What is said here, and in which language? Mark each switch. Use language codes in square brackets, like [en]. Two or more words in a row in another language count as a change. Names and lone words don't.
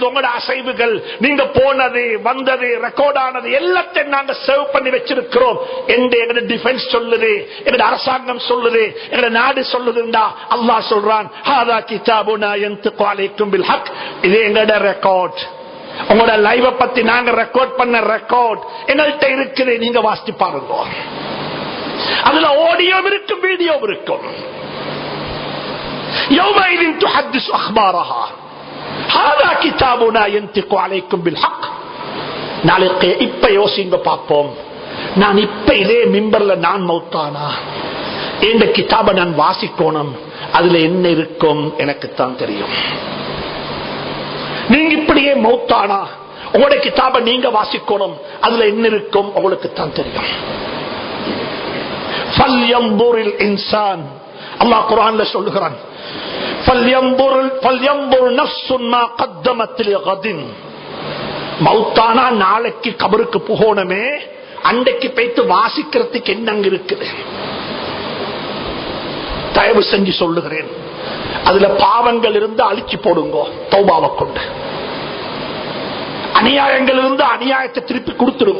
[ta] உங்களோட அசைவுகள், நீங்க போனது வந்தது ரெக்கார்ட் ஆனது எல்லாத்தையும் நாங்க சேவ் பண்ணி வச்சிருக்கிறோம் என்று எங்க டிஃபென்ஸ் சொல்லுது, எங்க அரசாங்கம் சொல்லுது, எங்க நாடு சொல்லுதுண்டா. அல்லாஹ் சொல்றான் [ar] هذا كتابنا ينطق عليكم بالحق. [ta] இது எங்கட ரெக்கார்ட். உங்களோட லைவ பத்தி நாங்க ரெக்கார்ட் பண்ண ரெக்கார்ட் எங்கள்கிட்ட இருக்குது. நீங்க வாசிச்சு பாருங்க. அதுல ஆடியோ இருக்கும், வீடியோ இருக்கும். [ar] يومئذ تحدث أخبارها هذا كتابنا ينطق عليكم بالحق. [ta] நாளைக்கு இப்ப யோசிங்க பார்ப்போம். நான் இப்ப இதே மிம்பர்ல நான் மௌத்தானா, இந்த கிதாபை நான் வாசிக்கணும், அதுல என்ன இருக்கும் எனக்குத்தான் தெரியும். நீங்க இப்படியே மௌத்தானா உங்களோட கிதாபை நீங்க வாசிக்கணும், அதுல என்ன இருக்கும் உங்களுக்கு தான் தெரியும். [ar] فَلْيَنْظُرِ الْإِنسَانُ [ta] அல்லாஹ் குர்ஆன்ல சொல்லுகிறான் [ar] فَلْيَنْظُرْ نَفْسٌ مَا قَدَّمَتْ لِغَدٍ. [ta] மௌத்தானா நாளைக்கு கபருக்கு போகணுமே, அன்றைக்கு போய்த்து வாசிக்கிறதுக்கு என்னங்க இருக்குது? தயவு செஞ்சு சொல்லுகிறேன், அதுல பாவங்கள் இருந்து அழிச்சு போடுங்க தௌபாவை கொண்டு. அநியாயங்கள் இருந்து அநியாயத்தை திருப்பி கொடுத்துருங்க.